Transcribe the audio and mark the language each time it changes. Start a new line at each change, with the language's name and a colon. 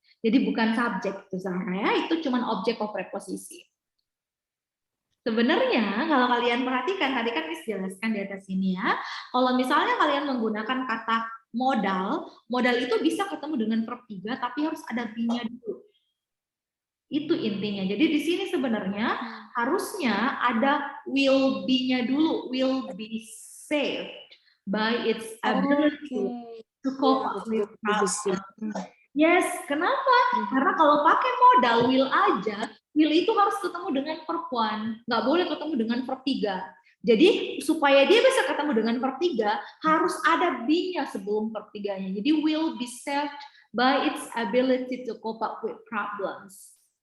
Indonesian: Jadi bukan subjek itu Zahra ya, itu cuma object of preposisi. Sebenarnya kalau kalian perhatikan, tadi kan dijelaskan di atas ini ya. Kalau misalnya kalian menggunakan kata modal, modal itu bisa ketemu dengan verb 3, tapi harus ada be-nya dulu. Itu intinya. Jadi di sini sebenarnya harusnya ada
English: will be-nya dulu, will be saved by its ability to cope up with problems.
Indonesian: Yes, kenapa? Karena kalau pakai modal will aja, will itu harus ketemu dengan verb one, nggak boleh ketemu dengan verb 3. Jadi supaya dia bisa ketemu dengan verb 3, harus ada be-nya sebelum verb 3-nya.
English: Jadi will be saved by its ability to cope up with problems.